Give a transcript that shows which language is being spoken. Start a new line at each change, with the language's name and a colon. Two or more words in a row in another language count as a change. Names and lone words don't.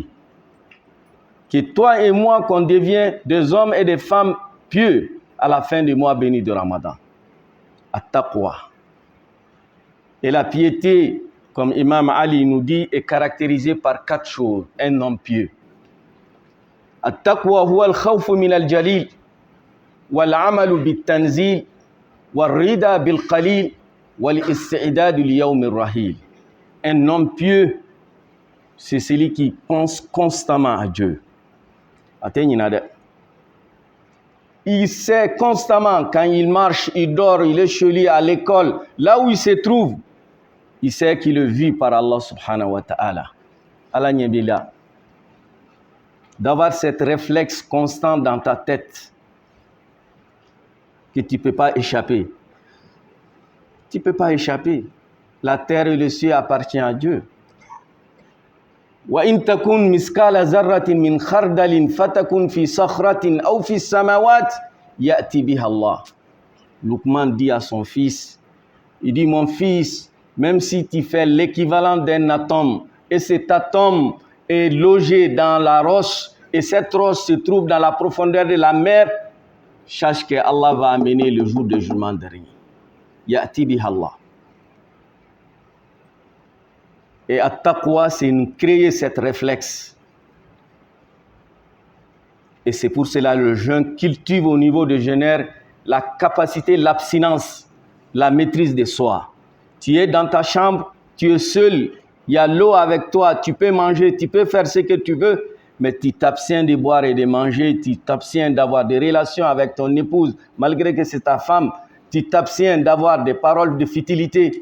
French: Que toi et moi, qu'on devienne des hommes et des femmes pieux à la fin du mois béni de Ramadan. At-taqwa. Et la piété, comme Imam Ali nous dit, est caractérisée par 4 choses. Un homme pieux.
Arabic: التقوى هي الخوف من الجليل، والعمل بالتنزيل، والرضا بالقليل، والاستعداد ليوم الرحيل.
French: Un homme pieux, c'est celui qui pense constamment à Dieu. Il sait constamment, quand il marche, il dort, il est chez lui à l'école, là où il se trouve, il sait qu'il est vu par Allah
Arabic: سبحانه وتعالى. Allah nyebila.
French: D'avoir cette réflexe constant dans ta tête que tu ne peux pas échapper. Tu ne peux pas échapper. La terre et le ciel appartiennent à Dieu.
Arabic: وَإِن تَكُنْ مِثْقَالَ ذَرَّةٍ مِّنْ خَرْدَلٍ فَتَكُنْ فِي صَخْرَةٍ أَوْ فِي السَّمَاوَاتِ يَأْتِ بِهَا اللَّهُ.
French: Luqman dit à son fils, il dit, mon fils, même si tu fais l'équivalent d'un atome, et cet atome est logé dans la roche, et cette roche se trouve dans la profondeur de la mer, sache que Allah va amener le jour de jugement dernier.
Arabic: يأتي بها الله.
French: Et at-taqwa, c'est créer cette réflexe. Et c'est pour cela que le jeune cultive au niveau de jeûneur la capacité, l'abstinence, la maîtrise de soi. Tu es dans ta chambre, tu es seul, il y a l'eau avec toi, tu peux manger, tu peux faire ce que tu veux, mais tu t'abstiens de boire et de manger, tu t'abstiens d'avoir des relations avec ton épouse, malgré que c'est ta femme, tu t'abstiens d'avoir des paroles de futilité.